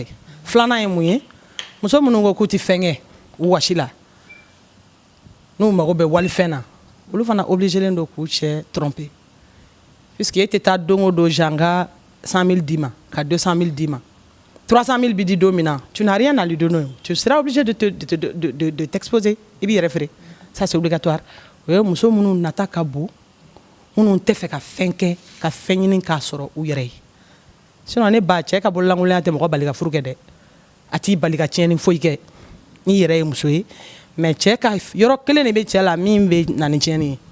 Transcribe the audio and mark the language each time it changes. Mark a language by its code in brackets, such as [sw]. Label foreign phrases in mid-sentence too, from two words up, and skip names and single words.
[bm] Filanan ye mun ye? Muso minnu ko k'u tɛ fɛn kɛ u wasi la n'u mago bɛ walifɛn na olu fana obligélen don k'u cɛ [fr] tromper puisque [bm] e tɛ taa don o don janga 100 000 d'i ma ka 200 000 d'i ma 300 000 bi di don min na [fr] tu n'as rien à lui donner, tu seras obligé de t'exposer [bm] i b'i yɛrɛ feere, [fr] ça c'est obligatoire. [bm] O ye muso minnu nata ka bon minnu tɛ fɛ ka fɛn kɛ ka fɛn ɲini k'a sɔrɔ u yɛrɛ ye. Sinon ne ba cɛ ka bololankolon tɛ mɔgɔ bali ka furu kɛ dɛ, a t'i bali ka tiɲɛni foyi kɛ n'i yɛrɛ ye muso ye, mais cɛ ka yɔrɔ kelen de bɛ cɛ la min bɛ na ni tiɲɛni ye.